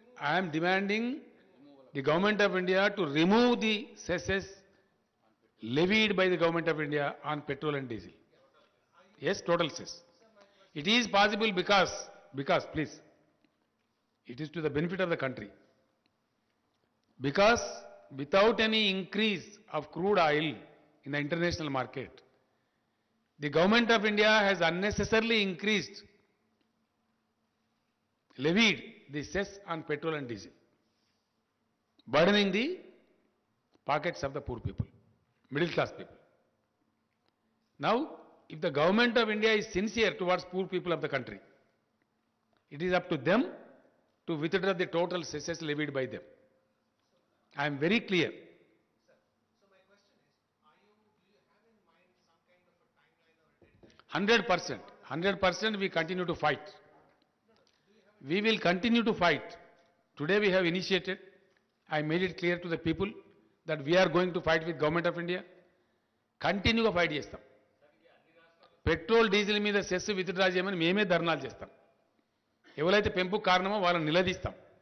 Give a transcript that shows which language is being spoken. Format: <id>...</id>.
<en>I'm demanding the government of India to remove the cesses levied by the government of India on petrol and diesel. Yes, total cess. It is possible because please, it is to the benefit of the country. Because without any increase of crude oil in the international market, the government of India has unnecessarily levied the cess on petrol and diesel, burdening the pockets of the poor people, middle class people. Now, if the government of India is sincere towards poor people of the country, it is up to them to withdraw the total cesses levied by them. I am very clear. So my question is, do you have in mind some kind of a timeline or a deadline? 100%, we continue to fight. We will continue to fight. Today we have initiated, I made it clear to the people that we are going to fight with government of India. Continue to fight</en> <te>చేస్తాం. Petrol diesel మీద cess withdraw చేయమని మేమే ధర్నాలు చేస్తాం. ఎవరైతే పెంపుకు కారణమో వాళ్ళని నిలదీస్తాం.</te>